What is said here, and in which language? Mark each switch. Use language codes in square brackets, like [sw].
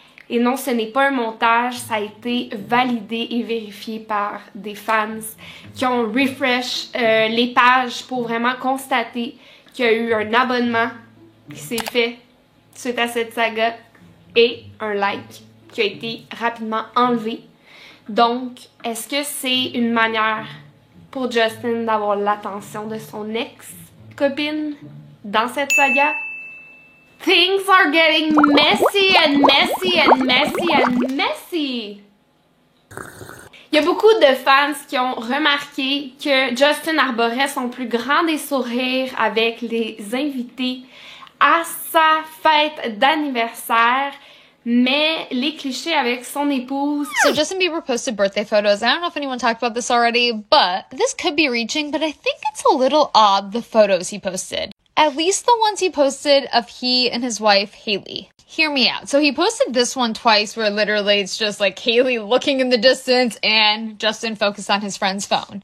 [fr] Et non, ce n'est pas un montage, ça a été validé et vérifié par des fans qui ont refresh les pages pour vraiment constater qu'il y a eu un abonnement qui s'est fait suite à cette saga et un like qui a été rapidement enlevé. Donc, est-ce que c'est une manière pour Justin d'avoir l'attention de son ex-copine dans cette saga? [en] Things are getting messy and messy and messy and messy. [fr] Il y a beaucoup de fans qui ont remarqué que Justin arborait son plus grand des sourires avec les invités à sa fête d'anniversaire, mais les clichés avec son épouse. [en] So Justin Bieber posted birthday photos. I don't know if anyone talked about this already, but this could be reaching, but I think it's a little odd, the photos he posted. At least the ones he posted of he and his wife, Haley. Hear me out. So he posted this one twice where literally it's just like Haley looking in the distance and Justin focused on his friend's phone.